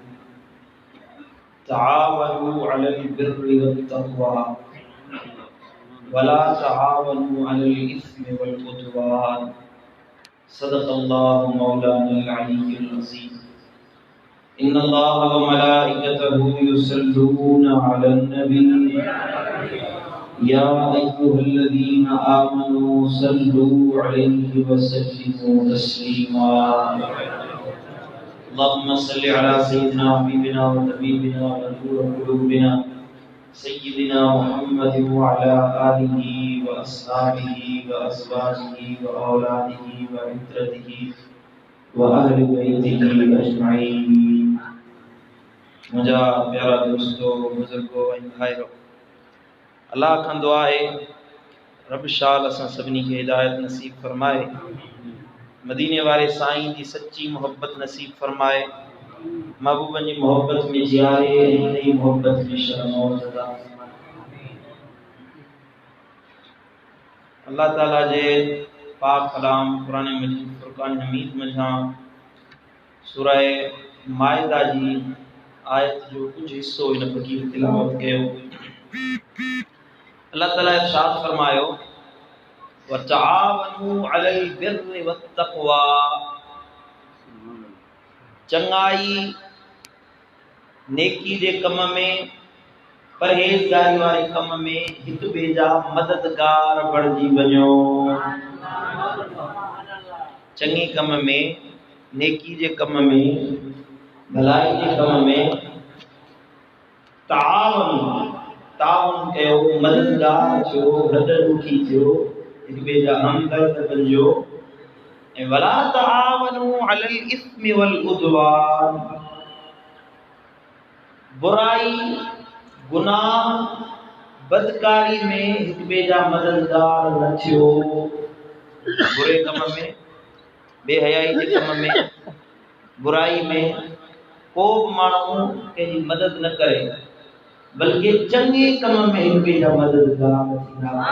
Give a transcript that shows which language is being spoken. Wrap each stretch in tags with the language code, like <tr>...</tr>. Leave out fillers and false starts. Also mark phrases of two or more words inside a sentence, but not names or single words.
<ar>تعاونوا على البر والتقوى ولا تعاونوا على الإثم والعدوان. صدق الله مولانا العلي العظيم. إن الله وملائكته يصلون على النبي يا أيها الذين آمنوا صلوا عليه وسلموا تسليما. اللهم صل على سيدنا حبيبنا وطبيبنا ونور قلوبنا سيدنا محمد وعلى آله وأصحابه وأزواجه وأولاده وعترته وأهل بيته أجمعين.</ar> <sd>मुंहिंजा प्यारा दोस्तों, बुजुर्गो ऐं भाइरो, अल्लाह खां दुआ आहे रब शाल असां सभिनी खे हिदायत नसीब फरमाए, मदीने वारे साईं जी सच्ची मोहब्बत नसीब फरमाए, महबूबन जी मोहब्बत में जियारे, नई मोहब्बत में शर्मौत अता फरमाए। अल्लाह ताला जे पाक कलाम कुरान मजीद फुरकान हमीद मंझां सूरह माइदा जी आयत जो कुछ हिस्सो इन फकीर तिलावत कयो। अल्लाह ताला इरशाद फरमायो</sd> <ar>وتعاونوا على البر والتقوى.</ar> <sd>चंगाई नेकी जे कम में, परहेज़गारी वारे कम में हिक ॿिए जा मददगार बणिजी वञो। चङे कम में, नेकी जे कम में, भलाई जे कम में ताउन कयो, मददगार थियो, हॾमुखी थियो, हिक ॿिए जा हमदर्द बणिजो।</sd> <ar>ऐं ولا تعاونوا على الإثم والعدوان.</ar> <sd>बुराई, गुनाह, बदकारी में हिक ॿिए जा मददगार न थियो। बुरे कम में, बेहयाई जे कम में, बुराई में को बि माण्हू कंहिंजी मदद न करे, बल्कि चङे कम में हिक ॿिए जा मददगार थींदा।</sd>